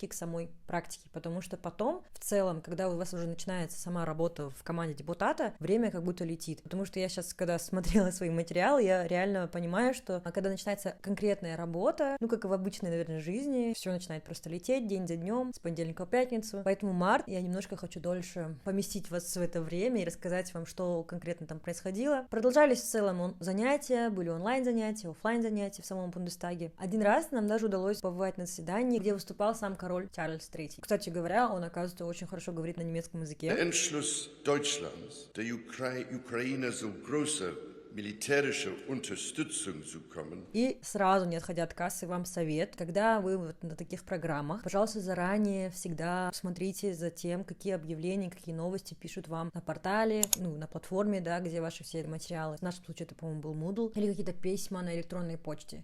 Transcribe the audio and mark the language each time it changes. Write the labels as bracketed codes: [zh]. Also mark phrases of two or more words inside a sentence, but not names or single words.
[ru] к самой практике, потому что потом, в целом, когда у вас уже начинается сама работа в команде депутата, время как будто летит, потому что я сейчас, когда смотрела свои материалы, я реально понимаю, что когда начинается конкретная работа, ну, как и в обычной, наверное, жизни, все начинает просто лететь день за днем, с понедельника в пятницу, поэтому март я немножко хочу дольше поместить вас в это время и рассказать вам, что конкретно там происходило. Продолжались в целом занятия, были онлайн-занятия, офлайн-занятия в самом Бундестаге. Один раз нам даже удалось побывать на заседании, где выступал сам король Чарльз III. Кстати говоря, он, оказывается, очень хорошо говорит на немецком языке. [de] Der Entschluss Deutschlands, der Ukraine so große militärische Unterstützung zu kommen. [ru] И сразу, не отходя от кассы, вам совет, когда вы вот на таких программах, пожалуйста, заранее всегда смотрите за тем, какие объявления, какие новости пишут вам на портале, ну, на платформе, да, где ваши все материалы. В нашем случае это, по-моему, был Moodle, или какие-то письма на электронной почте.